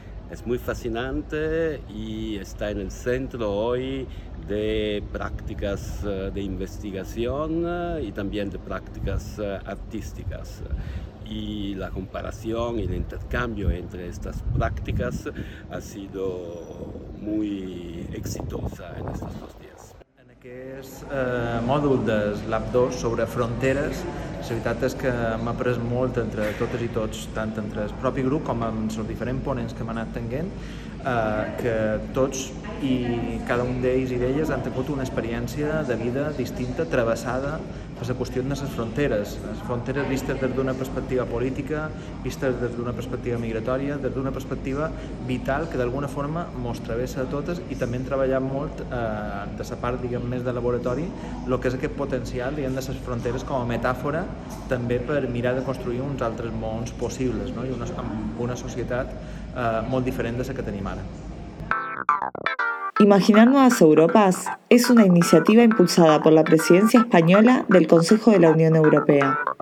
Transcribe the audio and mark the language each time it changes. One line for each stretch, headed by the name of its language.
Spanish: Es muy fascinante y está en el centro hoy de prácticas de investigación y también de prácticas artísticas. Y la comparación y el intercambio entre estas prácticas ha sido muy exitosa en estos dos días.
Catalan: En aquest mòdul de Lab 2 sobre fronteres, la veritat és que m'ha après molt entre totes i tots, tant entre el propi grup com amb els diferents ponents que m'han anat tenint, que tots i cada un d'ells i d'elles han tingut una experiència de vida distinta, travessada per la qüestió de les fronteres vistes des d'una perspectiva política, vistes des d'una perspectiva migratòria, des d'una perspectiva vital que d'alguna forma mos travessa a totes i també hem treballat molt de la part, diguem, més de laboratori, el que és aquest potencial, diguem, de les fronteres com a metàfora també per mirar de construir uns altres mons possibles, no? I una societat molt diferent de la que tenim ara.
Spanish: Imaginar Nuevas Europas es una iniciativa impulsada por la presidencia española del Consejo de la Unión Europea.